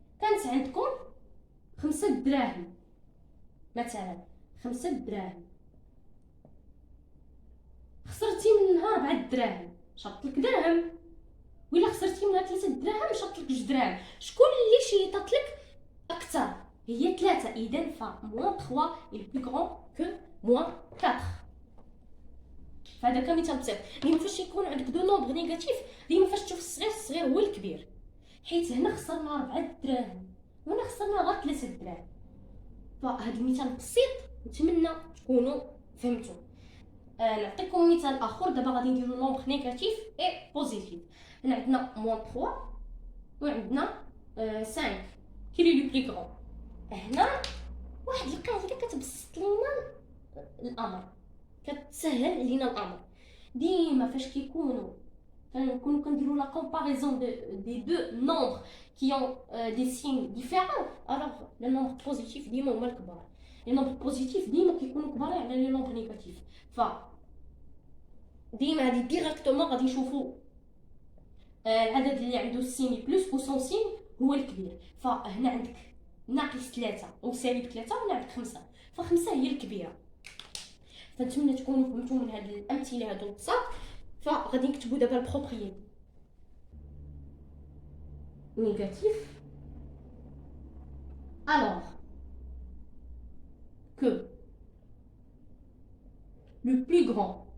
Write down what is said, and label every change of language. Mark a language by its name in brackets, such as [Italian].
[Arabic] كانت عندكم 5 دراهم مثلا، 5 دراهم خسرتي منها 4 دراهم، شطلك درهم. ولا خسرتي منها 3 دراهم، شطلك 2 دراهم. شكون اللي شيطات لك اكثر؟ هي 3. [French] اذا موان 3 est plus grand que موان 4. [Arabic] فهذا كمثال بسيط. ديما فاش يكون عندك دو نومبر نيجاتيف، ديما فاش تشوف الصغير، الصغير هو الكبير. حيت هنا خسرنا 4 دراهم وهنا خسرنا غير 3 دراهم. فهاد المثال بسيط، نتمنى تكونوا فهمتوا. نعطيكم مثال اخر. دابا غادي نديرو نومبر نيجاتيف اي بوزيتيف. هنا عندنا موان 3 وعندنا 5 كي لي لو بلي غرون. هنا واحد القاعده كتبسط لينا الامر، كتسهل علينا الامر. ديما فاش كنكونوا كنديروا لا كومباريزون دي دو نومبر qui ont des signes différents, alors les nombres positifs ديما هما الكبار. [French] les nombres positifs ديما كيكونوا كبار على les nombres négatifs. [Arabic] ف ديما هادي ديريكتومون غادي نشوفوا العدد اللي عنده السين بلس و سون سين هو الكبير. فهنا عندك ناقص 3 او سالب 3 وهنا عندك 5، ف5 هي الكبيره. فنتمنى تكونوا فهمتوا من هاد الامثله هادو البساط. فغادي نكتبوا دابا البروبريتي négatif alors que le plus grand